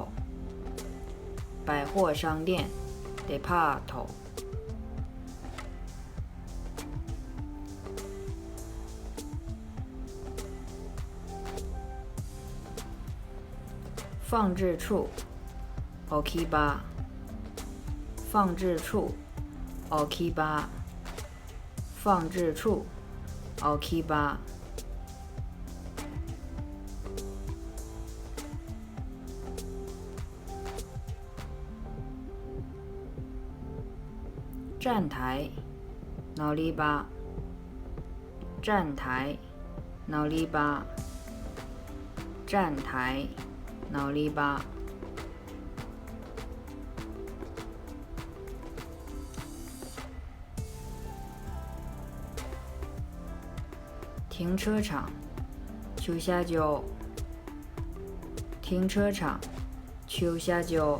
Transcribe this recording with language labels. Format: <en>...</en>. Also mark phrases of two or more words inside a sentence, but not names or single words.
<zh>百货商店 ，depart。放置处置き場。放置处 置き場。放置处 置き場。站台乗り場。站台乗り場。站台乗り場。停車場駐車場。停車場駐車場。</zh>